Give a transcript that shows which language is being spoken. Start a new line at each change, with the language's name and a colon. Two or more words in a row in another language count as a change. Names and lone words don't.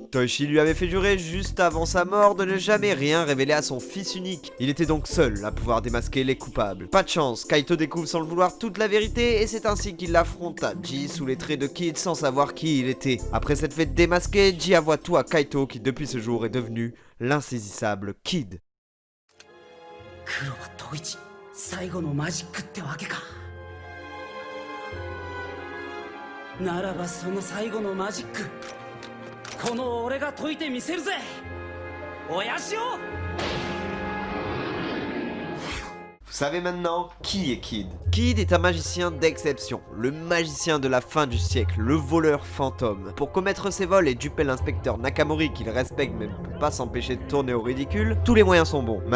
French: Toichi lui avait fait jurer juste avant sa mort de ne jamais rien révéler à son fils unique. Il était donc seul à pouvoir démasquer les coupables. Pas de chance, Kaito découvre sans le vouloir toute la vérité et c'est ainsi qu'il affronta Ji sous les traits de Kid sans savoir qui il était. Après cette fête démasquée, Ji avoua tout à Kaito qui depuis ce jour est devenu l'insaisissable Kid.
Japanese: 黒羽統一最後のマジックってわけか。ならばその最後のマジック、この俺が解いてみせるぜ親父を。
French: Vous savez maintenant qui est Kid. Kid est un magicien d'exception, le magicien de la fin du siècle, le voleur fantôme. Pour commettre ses vols et duper l'inspecteur Nakamori qu'il respecte mais ne peut pas s'empêcher de tourner au ridicule, tous les moyens sont bons.